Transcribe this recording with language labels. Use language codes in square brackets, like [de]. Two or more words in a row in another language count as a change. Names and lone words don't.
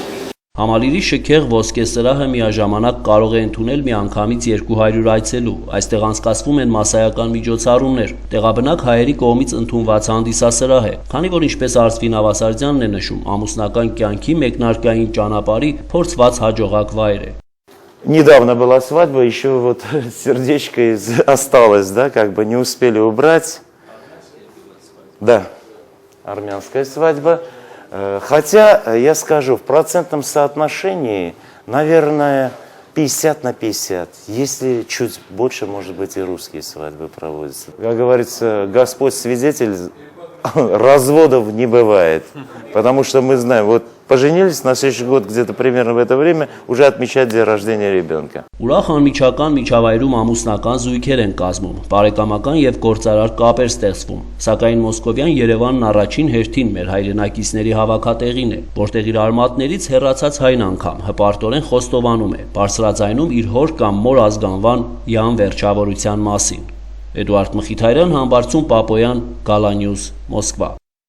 [hy] Համալիրի շքեղ ոսկե սրահը միաժամանակ կարող է ընդունել միանգամից 200 այցելու։ Այստեղ անցկացվում են մասսայական միջոցառումներ։ Տեղաբնակ հայերի կողմից ընդունված հանդիսասրահ է, քանի որ ինչպես Արծվին Ավասարդյանն է նշում, ամուսնական կյանքի մեկնարկային ճանապարհի փորձված հաջողակ վայր է։ [ru] Недавно была свадьба, еще вот сердечко осталось, да, как бы не успели убрать. Да, армянская свадьба. Хотя, я скажу, в процентном соотношении, наверное, 50 на 50. Если чуть больше, может быть, и русские свадьбы проводятся. Как говорится, Господь свидетель, разводов не бывает. Потому что мы знаем, вот Поженились, на следующий год где-то примерно в это время уже отмечать день рождения ребенка. [hy] Ուրախ անմիջական միջավայրում ամուսնական զույգեր են կազմում, բարեկամական եւ գործարար կապեր ստեղծվում, սակայն Մոսկովյան Երևանն առաջին հերթին մեր հայրենակիցների հավաքատեղին է, որտեղ իր արմատներից հեռացած հայն անգամ հպարտորեն խոստովանում է, բարձրաձայնում իր հոր կամ մոր ազգանվան յան վերջավորության մասին։ Էդուարդ Մխիթարյան, Համբարձում Պապոյան, Գալանյուզ, Մոսկվա։